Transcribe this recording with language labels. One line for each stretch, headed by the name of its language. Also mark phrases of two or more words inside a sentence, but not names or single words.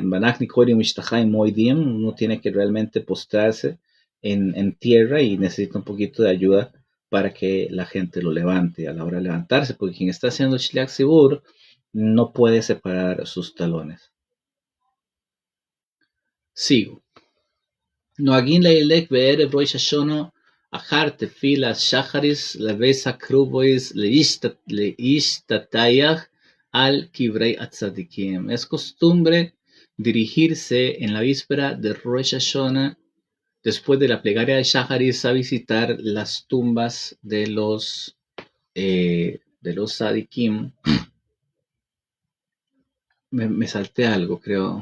Spanish: Uno tiene que realmente postrarse en tierra y necesita un poquito de ayuda para que la gente lo levante a la hora de levantarse, porque quien está haciendo el
Hebrew: שליח ציבור
Spanish: no puede separar sus talones. Sigo.
Hebrew: נוהגין לילך בערב ראש השנה אחר תפילת שחרית לבית הקברות להשתטח על קברי הצדיקים.
Spanish: Es costumbre dirigirse en la víspera de Rosh Hashanah, después de la plegaria de Shacharis, a visitar las tumbas de los Sadikim. Me salté algo, creo.